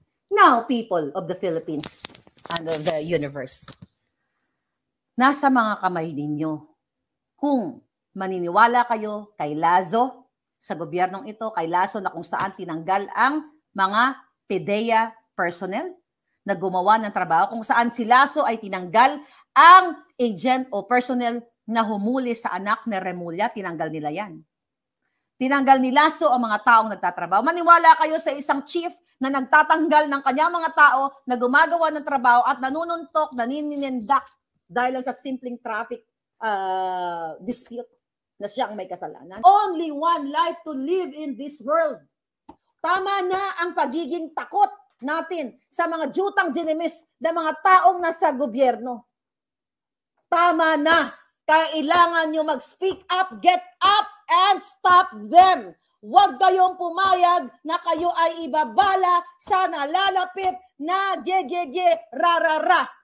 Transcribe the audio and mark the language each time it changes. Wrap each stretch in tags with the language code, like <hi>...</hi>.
<en>Now, people of the Philippines and of the universe,</en> <tl>nasa mga kamay ninyo kung maniniwala kayo kay Lazo sa gobyernong ito, kay Lazo na kung saan tinanggal ang mga PDEA personnel na gumawa ng trabaho, kung saan si Lazo ay tinanggal ang agent o personnel na humuli sa anak ni Remulla, tinanggal nila yan. Tinanggal ni Lazo ang mga taong nagtatrabaho. Maniwala kayo sa isang chief na nagtatanggal ng kanyang mga tao na gumagawa ng trabaho at nanununtok, naninindak dahil lang sa simpleng traffic dispute na siyang may kasalanan.</tl> <en>Only one life to live in this world.</en> <tl>Tama na ang pagiging takot natin sa mga jutang ginimis na mga taong nasa gobyerno. Tama na. Kailangan nyo</tl> <en>mag-speak up, get up, and stop them.</en> <tl>Huwag kayong pumayag na kayo ay ibabala sa nalalapit na rarara.</tl>